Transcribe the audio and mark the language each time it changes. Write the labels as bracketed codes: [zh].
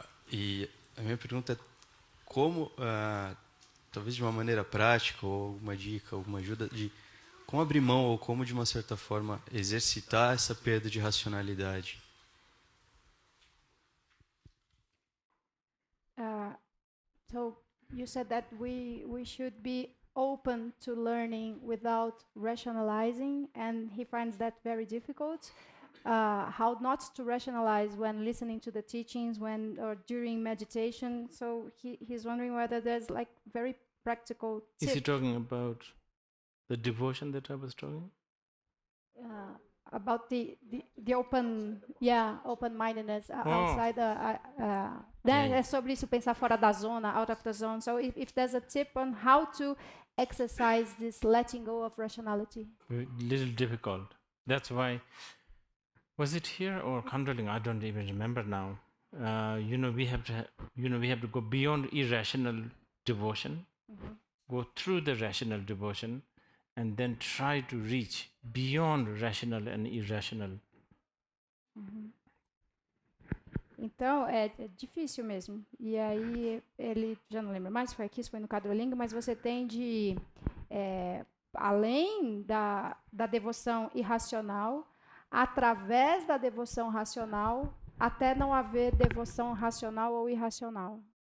[pt] E a minha pergunta é como, talvez de uma maneira prática ou alguma dica, alguma ajuda de como abrir mão ou como de uma certa forma exercitar essa perda de racionalidade. [en] So you said that we should be open to learning without rationalizing, and he finds that very difficult. How not to rationalize when listening to the teachings, or during meditation. So he's wondering whether there's like very practical tip. Is he talking about the devotion that I was talking? About the open-mindedness outside [pt] É sobre isso, pensar fora da zona, [en] out of the zone. So if there's a tip on how to exercise this letting go of rationality. A little difficult. That's why, was it here or controlling? I don't even remember now. We have to go beyond irrational devotion, go through the rational devotion, and then try to reach beyond rational and irrational. [pt] Então, é difícil mesmo. E aí, ele já não lembra mais, foi aqui, isso foi no Odsal Ling, mas você tem de, além da devoção irracional, através da devoção racional, até não haver devoção racional ou irracional.